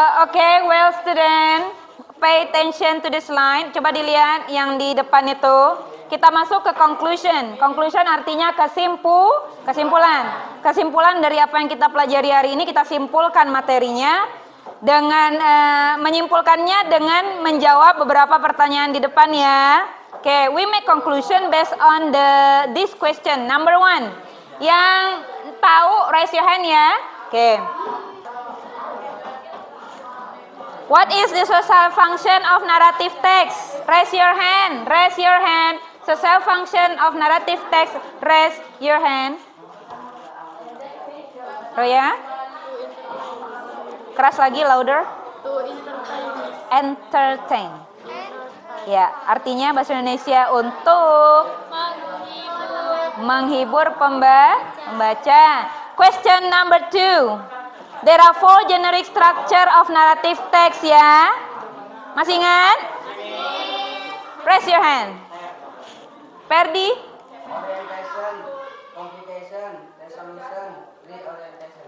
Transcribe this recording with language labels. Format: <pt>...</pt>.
<en>Okay, well student, pay attention to this line.</en> <id>Coba dilihat yang di depan itu. Kita masuk ke conclusion. Conclusion artinya kesimpulan. Kesimpulan dari apa yang kita pelajari hari ini, kita simpulkan materinya dengan menyimpulkannya dengan menjawab beberapa pertanyaan di depan ya.</id> <en>Okay, we make conclusion based on this question. Number 1,</en> <id>yang tahu</id> <en>raise your hand ya. Okay. What is the social function of narrative text? Raise your hand. Raise your hand. Social function of narrative text. Raise your hand. Roya?</en> <id>Keras lagi,</id> <en>louder. Entertain.</en> <id>Ya, artinya bahasa Indonesia untuk menghibur pembaca.</id> <en>Question number 2. There are 4 generic structure of narrative text ya.</en> <id>Masih ingat?</id> <en>Raise your hand.</en> <id>Ferdi?</id> <en>Orientation, complication, resolution, reorientation.</en>